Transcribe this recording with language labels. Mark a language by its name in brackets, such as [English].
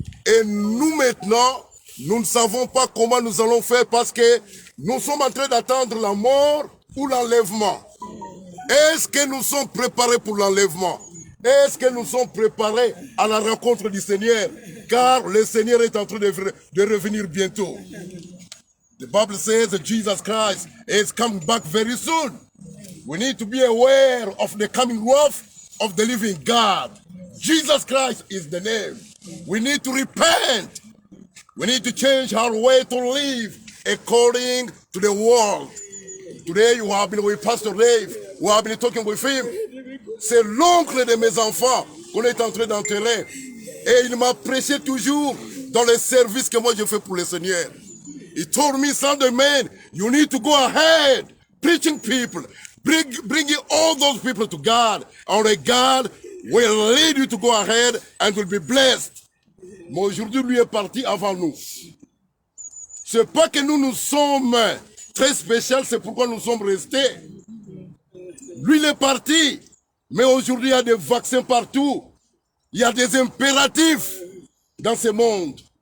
[French] Et nous maintenant, nous ne savons pas comment nous allons faire parce que nous sommes en train d'attendre la mort ou l'enlèvement. Est-ce que nous sommes préparés pour l'enlèvement? Est-ce que nous sommes préparés à la rencontre du Seigneur? Car le Seigneur est en train de revenir bientôt. [English] The Bible says that Jesus Christ is coming back very soon. We need to be aware of the coming wrath of the living God. Jesus Christ is the name. We need to repent. We need to change our way to live according to the world. Today you have been with Pastor Dave. We have been talking with him. [French] C'est l'oncle de mes enfants qu'on est en train d'enterrer. Et il m'a prêché toujours dans le service que moi je fais pour le Seigneur. [English] He told me, son of man, you need to go ahead, preaching people, bringing all those people to God. Only God will lead you to go ahead and will be blessed. [French] Mais aujourd'hui, lui est parti avant nous. C'est pas que nous sommes très spéciaux, c'est pourquoi nous sommes restés. Lui, il est parti. Mais aujourd'hui, il y a des vaccins partout. Il y a des impératifs dans ce monde.